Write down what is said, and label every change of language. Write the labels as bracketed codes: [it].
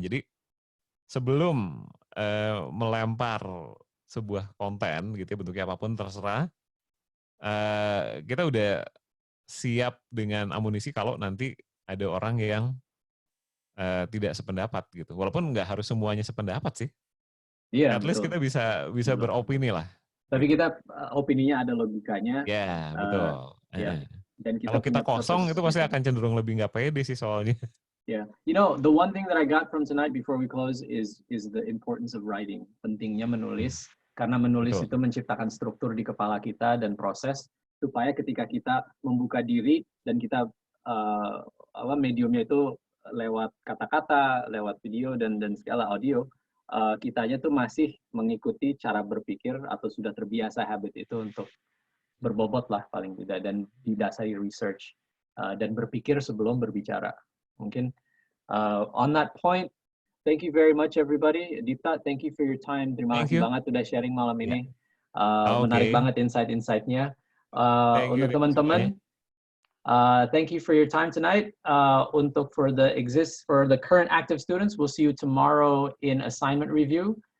[id] Jadi sebelum melempar sebuah konten gitu ya, bentuknya apapun terserah, kita udah siap dengan amunisi kalau nanti ada orang yang tidak sependapat gitu. Walaupun nggak harus semuanya sependapat sih. Iya, at least kita bisa beropini lah. Tapi kita opininya ada logikanya. Ya, betul. Dan kalau kita kosong itu pasti akan cenderung lebih nggak pede sih soalnya. [en] Yeah, you know, the one thing that I got from tonight before we close is the importance of writing. [id] Pentingnya menulis, karena menulis itu menciptakan struktur di kepala kita dan proses supaya ketika kita membuka diri dan kita mediumnya itu lewat kata-kata, lewat video dan segala audio, kitanya tuh masih mengikuti cara berpikir atau sudah terbiasa habit itu untuk berbobot lah paling tidak, dan didasari research dan berpikir sebelum berbicara. [en] Mungkin on that point, thank you very much everybody. [id] Dipta, [en] thank you for your time. [id] Terima kasih banget udah sharing malam ini. Menarik banget insight-insightnya. Untuk teman-teman, [en] thank you for your time tonight. For the current active students, we'll see you tomorrow in assignment review.